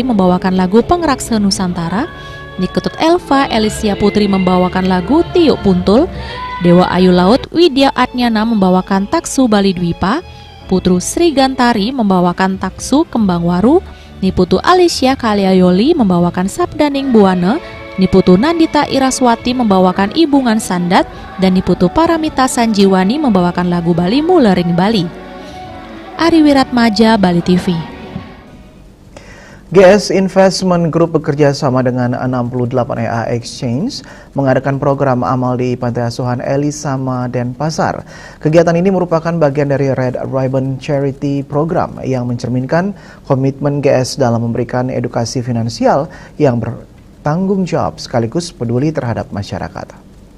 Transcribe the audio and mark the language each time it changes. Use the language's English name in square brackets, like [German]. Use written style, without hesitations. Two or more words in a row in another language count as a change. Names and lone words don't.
[Indonesian] membawakan lagu Pengraksa Nusantara, Niketut Elva Elisia Putri membawakan lagu Tiuk Puntul, Dewa Ayu Laut Widya Atnyana membawakan Taksu Bali Dwipa, Putru Sri Gantari membawakan Taksu Kembang Waru, Niputu Alicia Kaliayoli membawakan Sabdaning Buana, Niputu Nandita Iraswati membawakan Ibungan Sandat, dan Niputu Paramita Sanjiwani membawakan lagu Bali Mulering Bali. Ari Wiratmaja, Bali TV. GS Investment Group bekerja sama dengan 68 EA Exchange mengadakan program amal di Pantai Asuhan Elisama Denpasar. Kegiatan ini merupakan bagian dari Red Ribbon Charity Program yang mencerminkan komitmen GS dalam memberikan edukasi finansial yang bertanggung jawab sekaligus peduli terhadap masyarakat.